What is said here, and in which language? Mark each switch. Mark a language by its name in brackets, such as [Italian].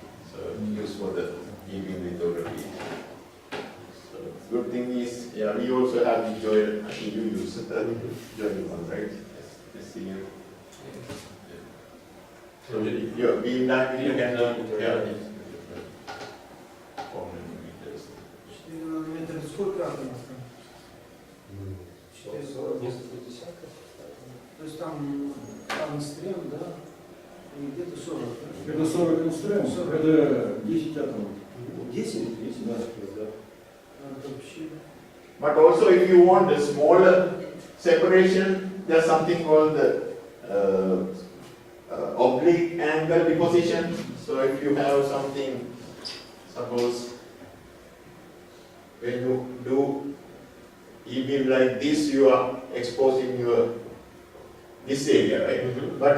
[English] So used for the E-beam lithography. So good thing is, yeah, we also have the Joel. I think you use the Joel one, right? Yes. See you. So your beam diameter you can learn. 4 millimeters. [Russian] 4 нанометра, сколько атомов там? Несколько десятков. То есть там ангстрем, да? И где-то 40. Это 40 ангстрем, это 10 атомов. 10? 10, да. Это вообще... [English] But also if you want a smaller separation, there's something called the oblique angle deposition. So if you have something, suppose when you do E-beam like this, you are exposing this area, right?